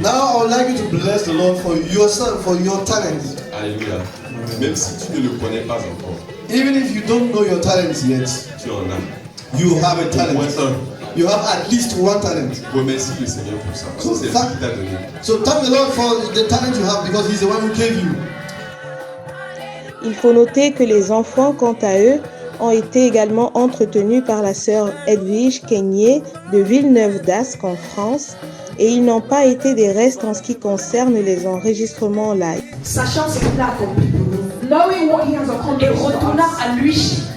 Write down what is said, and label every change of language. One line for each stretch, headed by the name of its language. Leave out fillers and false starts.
English: Now I would like you to bless the Lord for yourself, for your talents.
French: Alléluia. Même si tu ne le connais pas encore.
English: Even if you don't know your talents yet,
French: tu en as.
English: You have a talent. You have at least one talent.
French: Remercie le Seigneur pour ça. Parce que c'est lui qui t'a donné.
English: So thank the Lord for the talent you have because He's the one who gave you.
French: Il faut noter que les enfants, quant à eux, ont été également entretenus par la sœur Edwige Keigné de Villeneuve d'Ascq en France et ils n'ont pas été des restes en ce qui concerne les enregistrements live. Sachant ce qu'il a accompli pour nous,
English: knowing what he has accomplished,
French: et retournant à lui